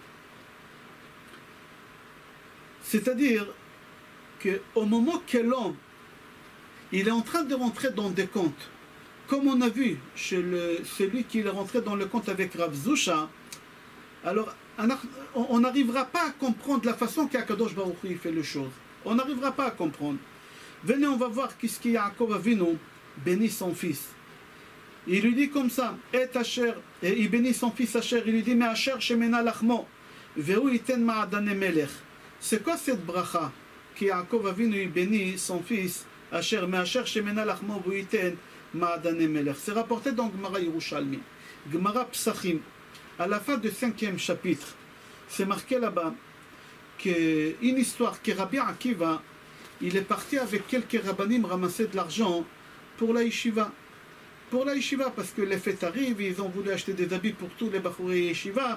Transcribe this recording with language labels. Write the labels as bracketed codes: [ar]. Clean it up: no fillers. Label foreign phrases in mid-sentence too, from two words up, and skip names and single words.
[fr] C'est-à-dire qu'au moment que l'homme, il est en train de rentrer dans des comptes, comme on a vu chez celui qui est rentré dans le compte avec Rav Zusha, alors on n'arrivera pas à comprendre la façon qu' [he] הקדוש ברוך הוא [fr] fait les choses. On n'arrivera pas à comprendre. Venez, on va voir qu'est-ce que [he] יעקב אבינו [fr] bénit son fils. Il lui dit comme ça, et Asher, et il bénit son fils Asher, il lui dit, mais [he] מאשר שמנה לחמו והוא יתן מעדני מלך. [fr] C'est quoi cette bracha qui [he] יעקב אבינו [fr] bénit son fils Asher, mais [he] מאשר שמנה לחמו והוא יתן מעדני מלך. [fr] C'est rapporté dans [he] גמרא ירושלמי, גמרא פסחים, [fr] à la fin du 5e chapitre. C'est marqué là-bas qu'une histoire que Rabbi Akiva, il est parti avec quelques rabbanim ramasser de l'argent pour la yeshiva. Pour la yeshiva, parce que les fêtes arrivent, ils ont voulu acheter des habits pour tous les bachourés yeshiva.